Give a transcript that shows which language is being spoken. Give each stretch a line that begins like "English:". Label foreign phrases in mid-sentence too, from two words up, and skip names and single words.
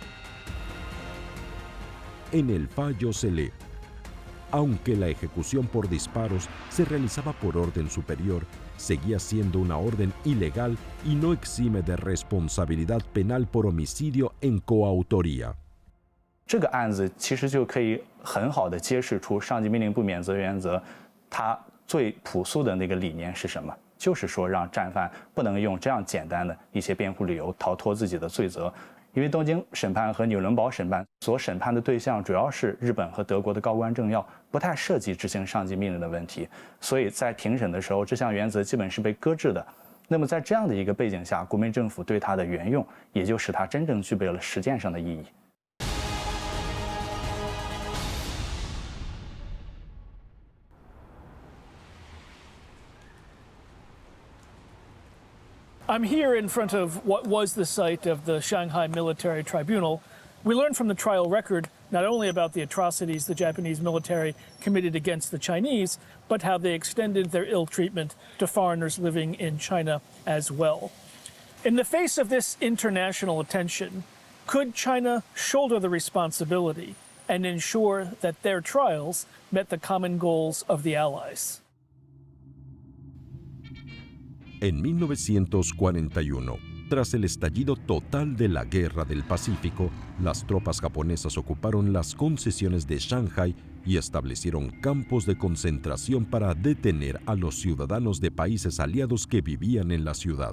Spanish: En el fallo se lee: aunque la ejecución por disparos se realizaba por orden superior, seguía siendo una orden ilegal y no exime de responsabilidad penal por homicidio en coautoría.
Chinese: 这个案子其实就可以很好的揭示出上级命令不免责原则，它最朴素的那个理念是什么？就是说让战犯不能用这样简单的一些辩护理由逃脱自己的罪责。因为东京审判和纽伦堡审判所审判的对象主要是日本和德国的高官政要，不太涉及执行上级命令的问题，所以在庭审的时候，这项原则基本是被搁置的。那么在这样的一个背景下，国民政府对它的援用，也就使它真正具备了实践上的意义。
English: I'm here in front of what was the site of the Shanghai Military Tribunal. We learned from the trial record not only about the atrocities the Japanese military committed against the Chinese, but how they extended their ill treatment to foreigners living in China as well. In the face of this international attention, could China shoulder the responsibility and ensure that their trials met the common goals of the Allies?
Spanish: En 1941, tras el estallido total de la Guerra del Pacífico, las tropas japonesas ocuparon las concesiones de Shanghai y establecieron campos de concentración para detener a los ciudadanos de países aliados que vivían en la ciudad.